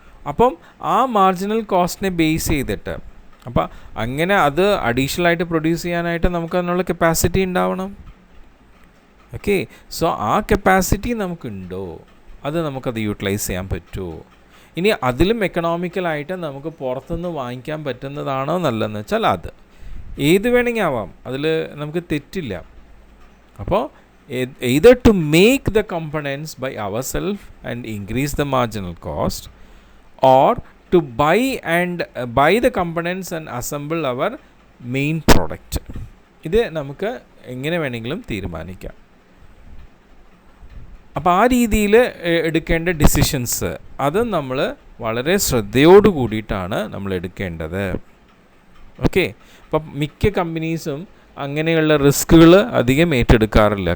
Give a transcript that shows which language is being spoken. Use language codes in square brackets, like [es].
[ml] അപ്പം ആ marginal കോസ്റ്റിനെ base ചെയ്തിട്ട്, അപ്പം അങ്ങനെ അത് അഡീഷണൽ ആയിട്ട് പ്രൊഡ്യൂസ് ചെയ്യാനായിട്ട് നമുക്ക് അതിനുള്ള കപ്പാസിറ്റി ഉണ്ടാവണം. ഓക്കെ, സോ ആ കപ്പാസിറ്റി നമുക്കുണ്ടോ, അത് നമുക്കത് യൂട്ടിലൈസ് ചെയ്യാൻ പറ്റുമോ, ഇനി അതിലും എക്കണോമിക്കലായിട്ട് നമുക്ക് പുറത്തുനിന്ന് വാങ്ങിക്കാൻ പറ്റുന്നതാണോ നല്ലതെന്ന് വെച്ചാൽ അത് ഏത് വേണമെങ്കിൽ ആവാം, അതിൽ നമുക്ക് തെറ്റില്ല. [en] അപ്പോൾ either to make the components by ourselves and increase the marginal cost, or to buy the components and assemble our main product. [ml] ഇത് നമുക്ക് എങ്ങനെ വേണമെങ്കിലും തീരുമാനിക്കാം. അപ്പോൾ ആ രീതിയിൽ എടുക്കേണ്ട ഡിസിഷൻസ് അത് നമ്മൾ വളരെ ശ്രദ്ധയോട് കൂടിയിട്ടാണ് നമ്മൾ എടുക്കേണ്ടത്. ഓക്കെ, അപ്പം മിക്ക കമ്പനീസും അങ്ങനെയുള്ള റിസ്കുകൾ അധികം ഏറ്റെടുക്കാറില്ല.